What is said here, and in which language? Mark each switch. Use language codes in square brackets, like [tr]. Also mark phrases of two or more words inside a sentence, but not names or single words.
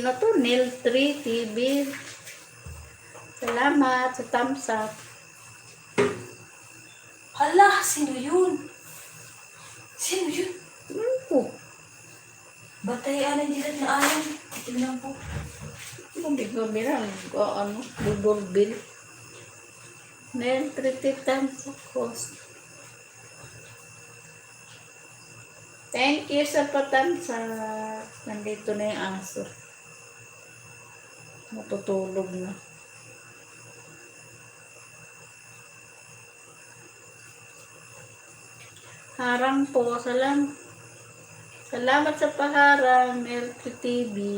[tl] No to, Nil3 TV. Salamat sa thumbs up. Hala, sino yun? Sino yun? Ano? Batayan ang dilat na ayaw. Tingnan po. Gabi-gabi na, ano, dudurbil. Nil3 tamsak host. [en] Thank you [tl] sa patamsak. Nandito na yung aso. Matutulog na. Harang po. Salamat sa paharang, LTTV.